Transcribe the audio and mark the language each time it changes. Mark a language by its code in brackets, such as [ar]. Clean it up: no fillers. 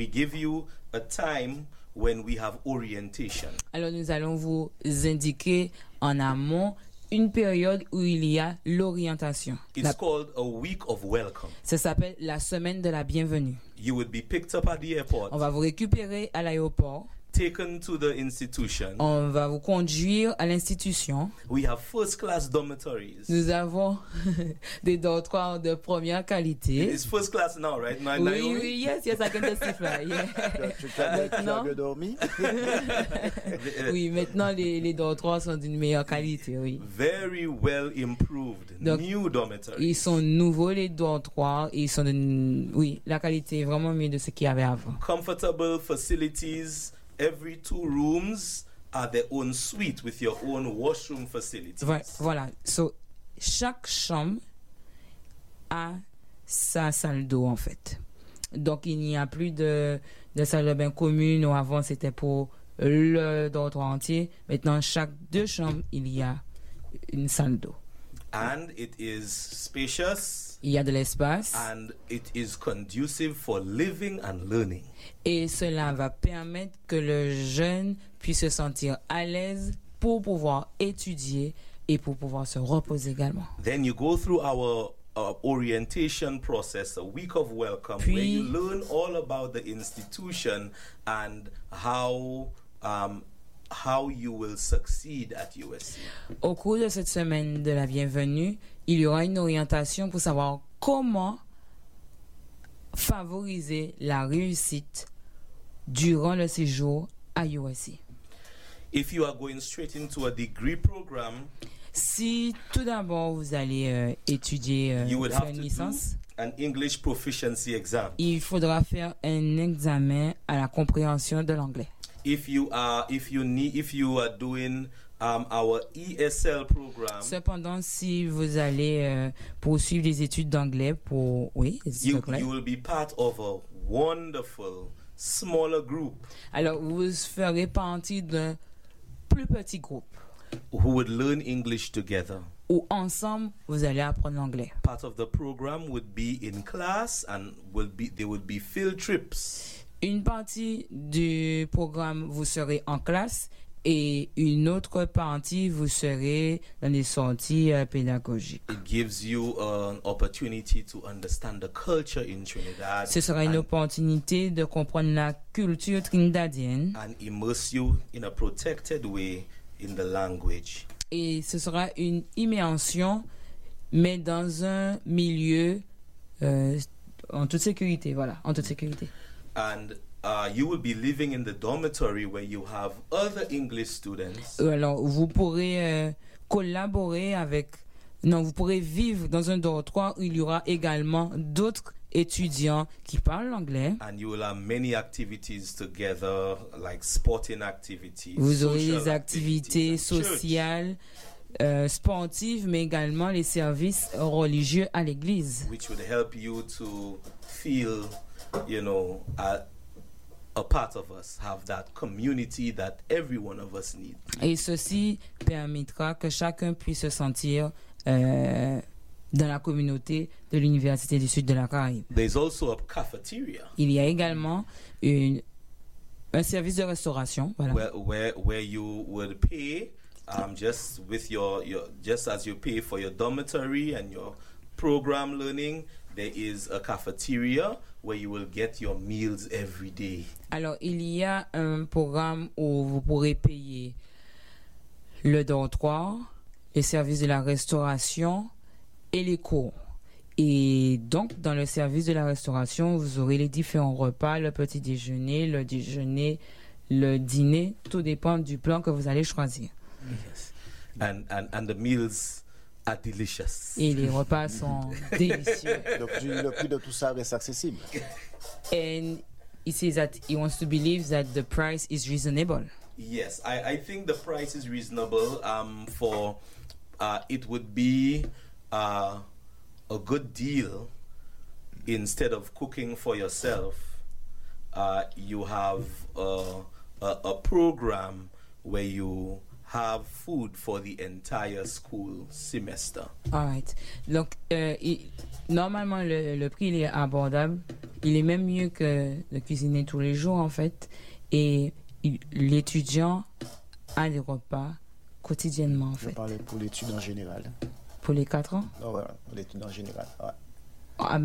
[en] We give you a time when we have orientation. [fr] Alors nous allons vous indiquer en amont une période où il y a l'orientation. [en] It's called a week of welcome. [fr] Ça s'appelle la semaine de la bienvenue. [en] You will be picked up at the airport. [fr] On va vous récupérer à l'aéroport. [en] Taken to the institution. [fr] On va vous conduire à l'institution. [en] We have first class dormitories. [fr] Nous avons des dortoirs de première qualité. [en] It's first class now, right? [fr] Oui, Naomi? Oui, [en] yes, yes, I can testify. [fr] Maintenant, tu as dormi? Oui, maintenant les dortoirs sont d'une meilleure qualité, oui. [en] Very well improved. [fr] Donc, [en] new dormitories. [fr] Ils sont nouveaux les dortoirs. Ils sont oui, la qualité est vraiment mieux de ce qu'il y avait avant. [en] Comfortable facilities. Every 2 rooms are their own suite with your own washroom facilities. [fr] Voilà. So, chaque chambre a sa salle d'eau, en fait. Donc, il n'y a plus de salle de bain commune où avant c'était pour le dortoir entier. Maintenant, chaque 2 chambres, il y a une salle d'eau. [en] And it is spacious. [fr] Il y a de l'espace. [en] And it is conducive for living and learning. [fr] Et cela va permettre que le jeune puisse se sentir à l'aise pour pouvoir étudier et pour pouvoir se reposer également. [en] Then you go through our orientation process, a week of welcome, [fr] puis, [en] where you learn all about the institution and how you will succeed at USC. [fr] Au cours de cette semaine de la bienvenue, il y aura une orientation pour savoir comment favoriser la réussite durant le séjour à USC. [en] If you are going straight into a degree program, [fr] si tout d'abord vous allez étudier faire une licence, [en] an English proficiency exam. [fr] Il faudra faire un examen à la compréhension de l'anglais. [en] If you are doing our ESL program, [fr] cependant, si vous allez poursuivre des études d'anglais pour [en] you will be part of a wonderful smaller group. [fr] Alors vous ferez partie d'un plus petit groupe [en] who would learn English together. [fr] où ensemble vous allez apprendre l'anglais. [en] Part of the program would be in class and will be there will be field trips. [fr] Une partie du programme vous serez en classe et une autre partie vous serez dans des sorties pédagogiques. [en] It gives you an opportunity to understand the culture in Trinidad. [fr] Ce sera une opportunité de comprendre la culture trinidadienne. [en] And immerse you in a protected way in the language. [fr] Et ce sera une immersion, mais dans un milieu en toute sécurité, voilà, en toute sécurité. [en] And you will be living in the dormitory where you have other English students. [fr] Alors, vous pourrez collaborer avec, non, vous pourrez vivre dans un dortoir où il y aura également d'autres étudiants qui parlent l'anglais. [en] And you will have many activities together, like sporting activities. [fr] Vous aurez des activités sociales, sportives, mais également les services religieux à l'église. [en] Which would help you to feel, you know, a part of us, have that community that every one of us needs. [fr] Et ceci permettra que chacun puisse se sentir dans la communauté de l'Université du Sud de la Caraïbe. [en] There's also a cafeteria. [fr] Il y a également un service de restauration. Voilà. [en] Where you would pay just with your just as you pay for your dormitory and your program learning. There is a cafeteria where you will get your meals every day. [fr] Alors, il y a un programme où vous pourrez payer le dortoir, les services de la restauration et les cours. Et donc, dans le service de la restauration, vous aurez les différents repas, le petit déjeuner, le dîner, tout dépend du plan que vous allez choisir. [en] Yes. And the meals are delicious. [fr] Et les repas sont délicieux. Le prix de tout ça reste accessible. [en] And he says that he wants to believe that the price is reasonable. Yes, I think the price is reasonable. For it would be a good deal. Instead of cooking for yourself, you have a program where you have food for the entire school semester. All right. [fr] Donc, normalement, le prix, il est abordable. Il est même mieux que de cuisiner tous les jours, en fait. Et l'étudiant a des repas quotidiennement, en fait. Je parle pour l'étude en général. Pour les 4 ans? Non, voilà, pour l'étude en général. Ouais. Ah,